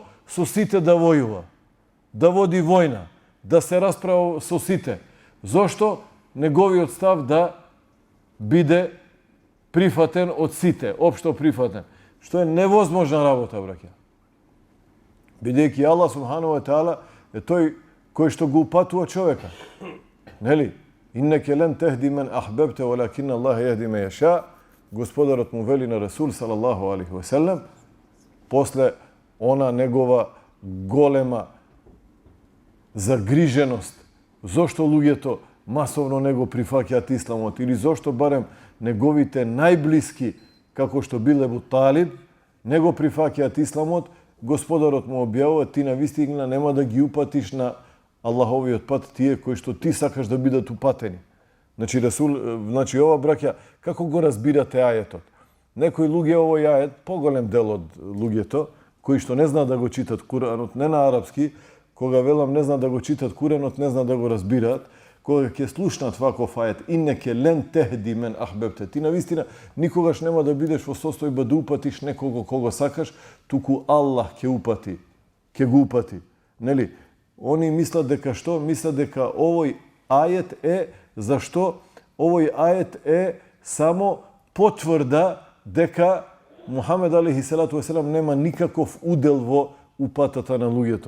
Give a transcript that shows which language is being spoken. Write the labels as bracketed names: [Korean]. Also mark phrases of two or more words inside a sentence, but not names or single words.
[Macedonian] Со сите да војува, да води војна, да се расправа со сите. Зошто? Неговиот став да биде прифатен од сите, општо прифатен. Што е невозможна работа, браќа. Бидејќи Аллах [Arabic] سبحانه وتعالى [Macedonian] е тој кој што го упатува човека. Нели? [Arabic] إنك لن تهدي من أحببت ولكن الله يهدي من يشاء. [Macedonian] Господарот му вели на Расул [Arabic] صلى الله عليه وسلم, [Macedonian] после она негова голема загриженост, зошто луѓето масовно не го прифаќаат исламот или зошто барем неговите најблиски, како што бил Ебу Талиб, не го прифаќаат исламот, Господарот му објавува, ти навистина нема да ги упатиш на Аллаховиот пат тие кои што ти сакаш да бидат упатени. Значи ова браќа, како го разбирате ајетот? Некои луѓе овој ајет, поголем дел од луѓето, кои што не знаат да го читат Куранот, не на арапски, кога велам не знаат да го читат Куранот, не знаат да го разбираат, кога ќе слушнат ваков ајет, [Arabic] إنك لن تهدي من أحببت, [Macedonian] ти навистина никогаш нема да бидеш во состојба да упатиш некого кого сакаш, туку Аллах ќе упати, ќе го упати. Нели? Они мислат дека што? Мислат дека овој ајет е, зашто? Овој ајет е само потврда дека Мухамед [Arabic] عليه الصلاة والسلام [Macedonian] нема никаков удел во упатата на луѓето.